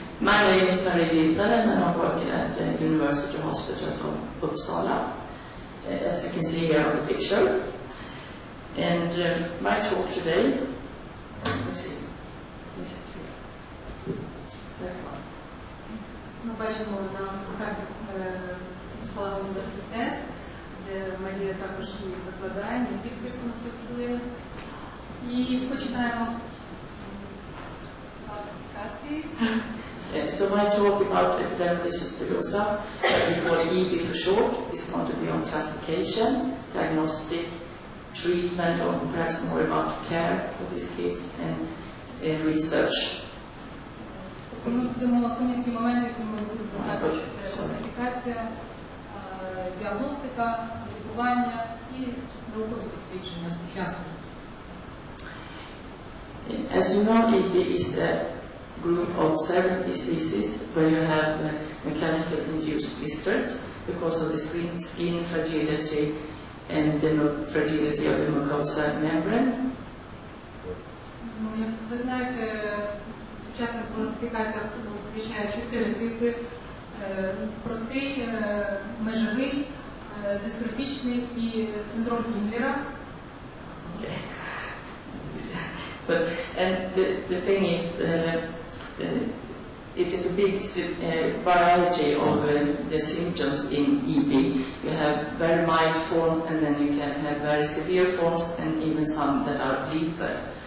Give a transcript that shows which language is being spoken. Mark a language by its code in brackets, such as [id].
[en] My name is Marі Vírtanen and I'm working at the University Hospital of Uppsala, as you can see here on the picture. And my talk today, let's see, is it here? That one. [uk] Ми бачимо на фотографії Uppsala університет, де Марія також викладає, не тільки консультує. І починаємо з класифікації. [en] So my talk about epidермолізу bullosa, we call EB for short, is going to be on classification, diagnostic, treatment, or perhaps more about care for these kids and research. [uk] Ми будемо основні такі моменти, які ми будемо розглядати, це класифікація, діагностика, лікування і наукові дослідження сучасні. [en] As you know, EB is a group of several diseases where you have mechanical induced blisters because of the skin fragility and the fragility of the mucosa membrane. [uk] Як ви знаєте, сучасна класифікація включає 4 типи: простий, межовий, дистрофічний і синдром Гімлера. [en] Okay. But the thing is, it is a big variety of the symptoms in EB. You have very mild forms, and then you can have very severe forms, and even some that are lethal.